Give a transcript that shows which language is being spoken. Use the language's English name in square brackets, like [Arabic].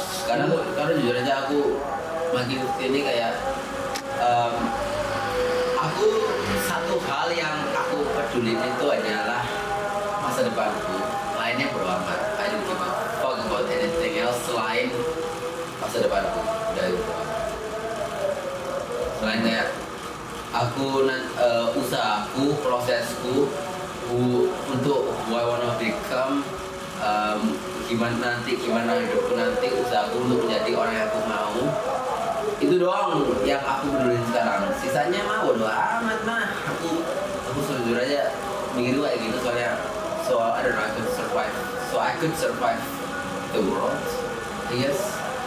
[Indonesian] Karena jujur aja aku makin sini kayak aku satu hal yang aku peduli itu adalah masa depanku. Lainnya bodo amat. [English] I don't give a fuck about anything else [Indonesian] selain masa depanku. Udah itu. Selain kayak aku usahaku, prosesku untuk [English] who I wanna become, [Indonesian] gimana hidupku nanti, usahaku untuk menjadi orang yang aku mau, itu doang yang aku peduli sekarang. Sisanya mah bodo amat mah. Aku sejujur aja mikir kayak gitu soalnya [English] I don't know, I could survive the world, I guess.